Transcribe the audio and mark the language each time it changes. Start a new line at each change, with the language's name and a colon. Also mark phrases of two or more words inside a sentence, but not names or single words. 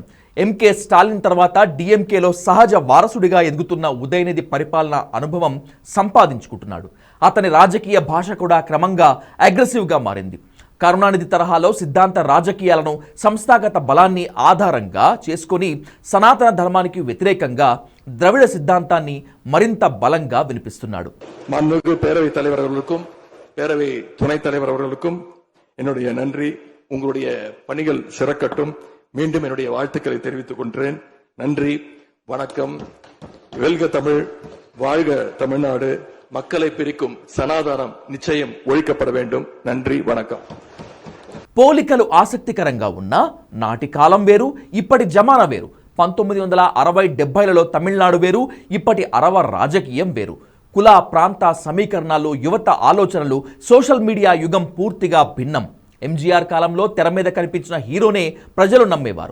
Telugu: ఎంకే స్టాలిన్ తర్వాత డిఎంకేలో సహజ వారసుడిగా ఎదుగుతున్న ఉదయనిధి పరిపాలన అనుభవం సంపాదించుకుంటున్నాడు. అతని రాజకీయ భాష కూడా క్రమంగా అగ్రెసివ్గా మారింది. కరుణానిధి తరహాలో సిద్ధాంత రాజకీయాలను, సంస్థాగత బలాన్ని ఆధారంగా చేసుకొని సనాతన ధర్మానికి వ్యతిరేకంగా ద్రవిడ సిద్ధాంతాన్ని మరింత బలంగా వినిపిస్తున్నాడు.
Tamil: மாண்புமிகு பேரவை தலைவர் அவர்களுக்கும் பேரவை துணைத் தலைவர் அவர்களுக்கும் என்னுடைய நன்றி. உங்களுடைய பணிகள் சிறக்கட்டும். மீண்டும் என்னுடைய வாழ்த்துக்களை தெரிவித்துக் கொள்கிறேன். நன்றி, வணக்கம். வெல்க தமிழ், வாழ்க தமிழ்நாடு. மக்களை பிரிக்கும் சனாதானம் நிச்சயம் ஒழிக்கப்பட வேண்டும். நன்றி, வணக்கம்.
Telugu: పోలికలు ఆసక్తికరంగా ఉన్నా నాటి కాలం వేరు, ఇప్పటి జమానా వేరు. 1960-70లలో తమిళనాడు వేరు, ఇప్పటి అరవ రాజకీయం వేరు. కుల, ప్రాంత సమీకరణాలు, యువత ఆలోచనలు,
English: social media
Telugu: యుగం పూర్తిగా భిన్నం. ఎంజీఆర్ కాలంలో తెర మీద కనిపించిన హీరోనే ప్రజలు నమ్మేవారు.